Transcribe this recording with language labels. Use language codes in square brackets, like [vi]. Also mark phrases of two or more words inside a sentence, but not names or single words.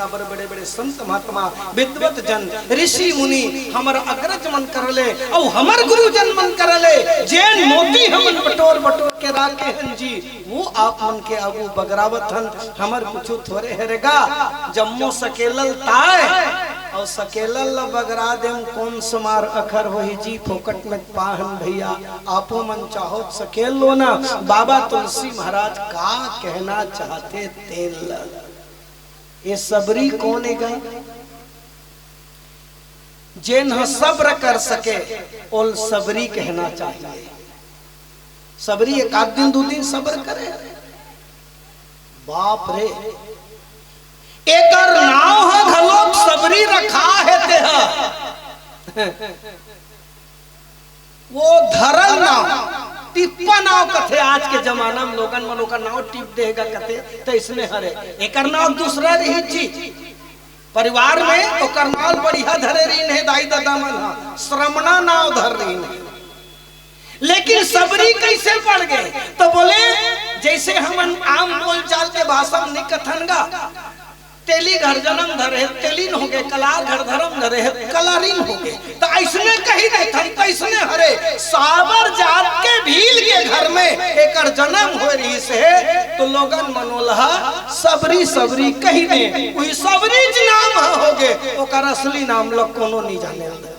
[hne] काबर बड़े बड़े संत महात्मा विद्वत जन ऋषि मुनि हमर अग्रज मन कर ले और हमर गुरु जन मन कर ले जैन मोती हमन बटोर बटोर के राखे हन जी वो आप मन के आगू बगरावत हन। हमर कुछ थोड़े हरेगा जम्मो सकेलल ताय और सकेलल बगरा देम कौन समार अखर होही जी फोकट में पाहन भैया आपो मन चाहो सकेल लो ना। बाबा तुलसी महाराज का कहना चाहते तेल ये सबरी कौन है जिन सब्र कर सके और सबरी कहना चाहिए। सबरी एक आध दिन दो दिन सब्र करे बाप रे एकर नाव है घलोक सबरी रखा है ते वो धरल नाव टिप्पा नाव कथे। आज के जमाना में लोगन मनो का नाव टिप देगा कथे तो इसमें हरे एकर नाव दूसरा रही जी परिवार में ओकर नाव बढ़िया धरे रही है दाई दादा मन श्रमणा नाव धर रही है। लेकिन सबरी कैसे पड़ गए तो बोले जैसे हम आम बोल चाल के भाषा में निकथनगा तेली घर जन्म धरे तेलीन हो गए कलार घर धर्म धरे कलारीन हो गए तो ऐसने कही नहीं थन तो ऐसने हरे साबर जात के भील के घर में एक जन्म हो रही से तो लोगन मनोलहा सबरी सबरी कही ने वही सबरी नाम हो गए ओकर असली नाम लोग कोनो नहीं जाने